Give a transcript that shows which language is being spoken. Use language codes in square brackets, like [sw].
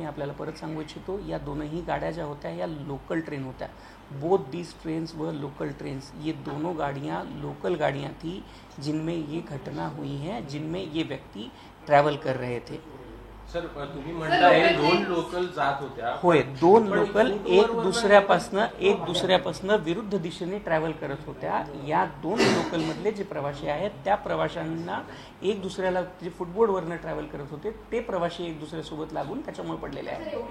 [mr] मी आपल्याला परत सांगू इच्छितो या दोनही गाड्या ज्या होत्या या लोकल ट्रेन होत्या. [en] both these trains व local trains, [hi] ये दोनों गाड़ियाँ लोकल गाड़ियाँ थी जिनमें ये घटना हुई है, जिनमें ये व्यक्ति ट्रैवल कर रहे थे. [mr] सर तुम्ही म्हणताय 2 लोकल जात होत्या. होय, 2 लोकल एक दुसऱ्यापासनं विरुद्ध दिशेने ट्रॅव्हल करत होत्या. या 2 लोकल मधले जे प्रवासी आहेत त्या प्रवाशांना एक दुसऱ्याला जे फुटबोर्डवरनं ट्रॅव्हल करत होते ते प्रवासी एक दुसऱ्यासोबत लागून त्याच्यामुळे पडलेले आहेत.